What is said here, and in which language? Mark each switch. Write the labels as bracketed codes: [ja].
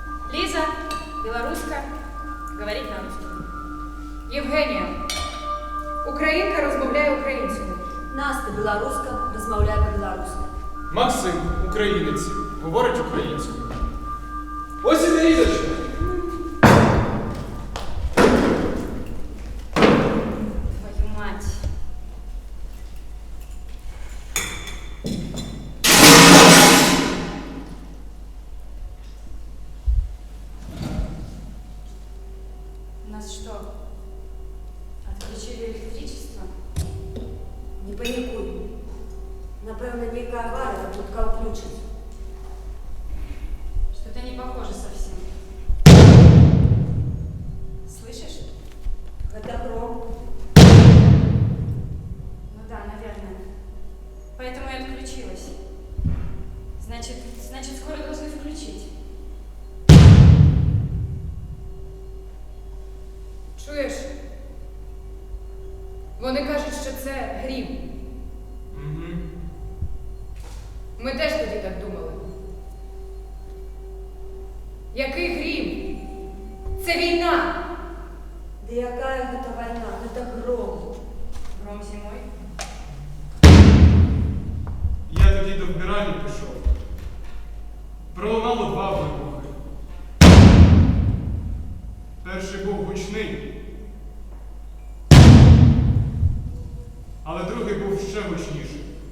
[ru] Лиза, белоруска, говорить на русском. [uk] Євгенія, українка розмовляє українською. Настя білоруска, розмовляє по-білоруськи. Максим, українець, говорить українською. Ось і Лізочка. [ru] Твою мать. У нас что, отключили электричество? [uk] Не панікуй. Напевно, ніяка аварія, будка включить. [ru] Что-то не похоже совсем. Слышишь? [be] Гэта гром. [ru] Ну да, наверное. Поэтому и отключилась. Значит, скоро должны включить. [uk] Чуєш? Вони кажуть, що це грім. Угу. Ми теж тоді так думали. Який грім? Це війна! [be] Да якая гэта вайна, гэта гром. [ru] Гром зимой. [uk] Я тоді до вбиральні пішов. Пролунало 2 вибухи. Перший був гучний, але другий був ще гучніший.